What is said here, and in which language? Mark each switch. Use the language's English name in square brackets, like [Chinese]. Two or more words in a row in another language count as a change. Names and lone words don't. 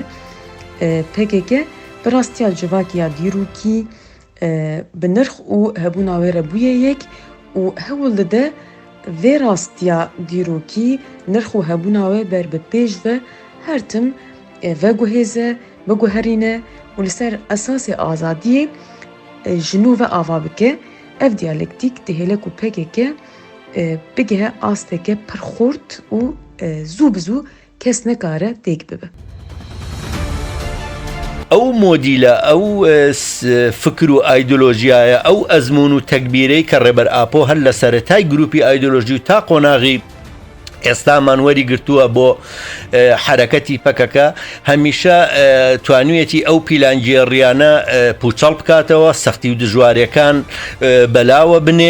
[Kurdish] PKK bi rastiya civakiya dîrokî bi nirx û hebûna wê re bûye yek û hewil dide vê rastiya dîrokî nirx û hebûna wê ber bi pêş ve her tim veguhêze biguherîne û li ser esasê azadiyê ji nû ve ava bike. Ev diyalektik dihêlek û PKK bigehe asteke pir xurt û zû bi zû kes nekare têk bibe. [Central Kurdish] ئەو مۆدیلە ئەو فکر و ئایدۆلۆژیایە ئەو ئەزمون و تەکبیرەی کە ڕێبەر ئاپۆ هەر لە سەرەتای گروپی ئایدۆلۆژی و تا قۆناغی ئێستامان وەری گرتووە بۆ حرەکەتی پەکەکە هەمیشە توانوێتی ئەو پیلانگێڕیانە پوچەڵ بکاتەوە، سەختی و دژوارەکان بەلاوە بنێ.